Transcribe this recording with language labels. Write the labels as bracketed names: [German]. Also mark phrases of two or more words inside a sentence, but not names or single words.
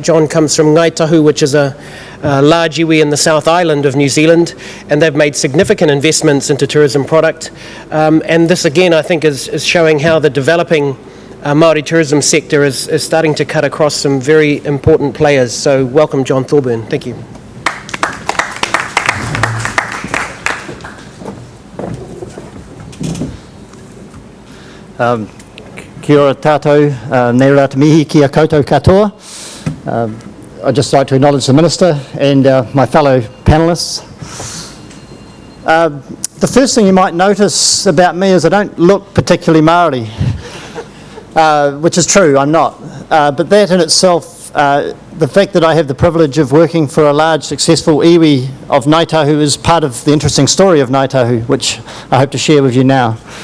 [English] John comes from Ngai Tahu, which is a large iwi in the South Island of New Zealand, and they've made significant investments into tourism product. And this again, I think, is showing how the developing Maori tourism sector is starting to cut across some very important players. So welcome, John Thorburn. Thank you. [Māori] Kia ora tātou, nei rā te mihi kia koutou katoa. [English] I'd just like to acknowledge the Minister and my fellow panellists. The first thing you might notice about me is I don't look particularly Māori, which is true, I'm not. But that in itself, the fact that I have the privilege of working for a large successful iwi of Ngāi Tahu is part of the interesting story of Ngāi Tahu, which I hope to share with you now.